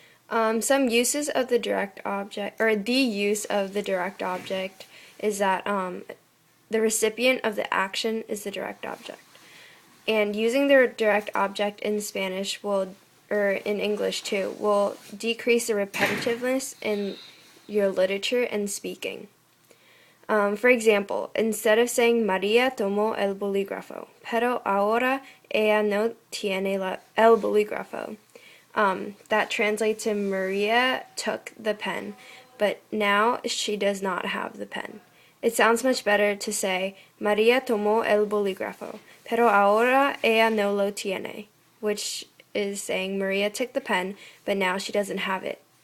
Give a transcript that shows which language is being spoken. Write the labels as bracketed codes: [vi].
[en] Some uses of the direct object, or the use of the direct object, is that the recipient of the action is the direct object. And using the direct object in Spanish will, or in English too, will decrease the repetitiveness in your literature and speaking. For example, instead of saying [es] María tomó el bolígrafo, pero ahora ella no tiene el bolígrafo. [en] That translates to Maria took the pen, but now she does not have the pen. It sounds much better to say [es] María tomó el bolígrafo, pero ahora ella no lo tiene, [en] which is saying Maria took the pen, but now she doesn't have it.